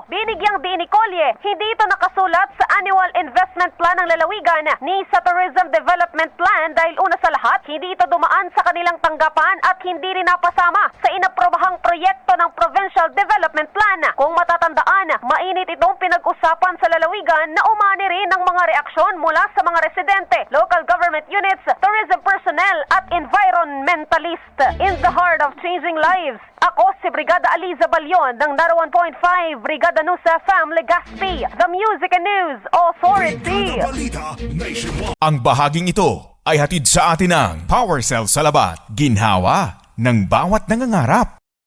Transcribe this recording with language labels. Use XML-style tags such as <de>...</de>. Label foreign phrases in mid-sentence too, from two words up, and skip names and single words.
<tl>Binigyang diin ni Collie, hindi ito nakasulat sa Annual Investment Plan ng lalawigan ni sa Tourism Development Plan dahil una sa lahat, hindi ito dumaan sa kanilang tanggapan at hindi rin napasama sa inaprobahang proyekto ng Provincial Development Plan. Kung matatandaan, mainit itong pinag-usapan sa lalawigan na umani rin ng mga reaksyon mula sa mga residente,</tl> <en>local government units, tourism personnel at environmentalist. In the heart of changing lives,</en> <tl>ako si Brigada Aliza Balyon ng Nara 1.5 Brigada News FM Legazpi,</tl> <en>the Music and News Authority.</en> <tl>Brigada Balita Nationwide. Ang bahaging ito ay hatid sa atin ng Power Cell Salabat, ginhawa ng bawat nangangarap.</tl>